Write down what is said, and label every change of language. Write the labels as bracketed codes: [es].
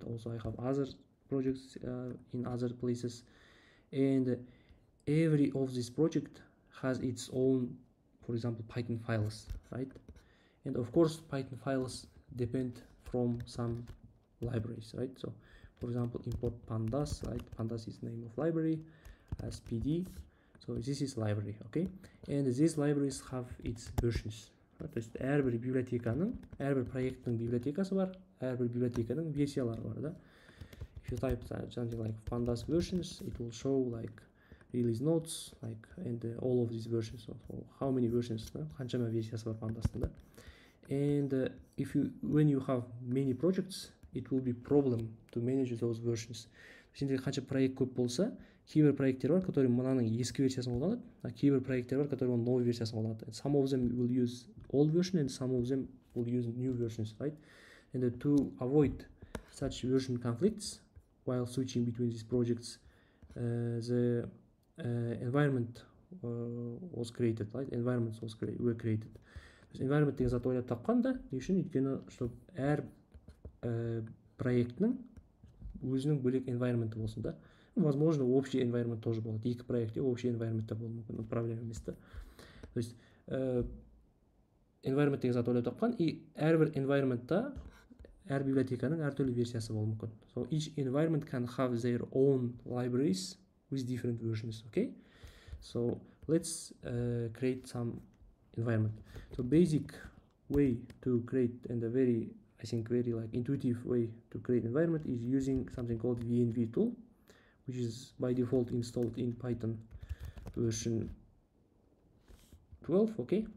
[en] Also I have other projects in other places, and every of this project has its own, for example, Python files, right? And of course Python files depend from some libraries, right? So for example, import pandas, right? Pandas is the name of library, as PD. So this is library, okay, and these libraries have its versions. [kk] То есть әрбір библиотеканың, әрбір проекттің библиотекасы бар, әрбір библиотеканың версиялары бар, да. [en] If you type something like pandas versions, it will show like release notes, like, and all of these versions. So how many versions? [kk] Қаншама версиясы бар пандастың да. [en] And when you have many projects, it will be problem to manage those versions. [kk] Сенде қанша проект көп болса, кейбір проекттер бар, [ru] которые [kk] мынаның ескі версиясын қолданады, а кейбір проекттер бар, [ru] которые новый [kk] версиясын қолданады. [en] Some of them will use old version and some of them will use new versions, right? And to avoid such version conflicts while switching between these projects, the environment was created, right? Environments were created. [kk] Environment деген зат ойлап тапқан да, не үшін? Өйткені, [ru] чтобы [kk] әр проектінің өзінің бөлек environment болсын да. [ru] Возможно, общий environment тоже [kk] болады. Екі проектте общий environment болуы мүмкін, проблема емес та. То есть environment деген зат ойлап тапқан, и әрбір environmentта әр библиотеканың әртүрлі версиясы болуы мүмкін. [en] So each environment can have their own libraries with different versions, okay? So let's create some environment. So basic way to create, and a very, I think, very like intuitive way to create environment is using something called VNV tool, which is by default installed in Python version 12, okay?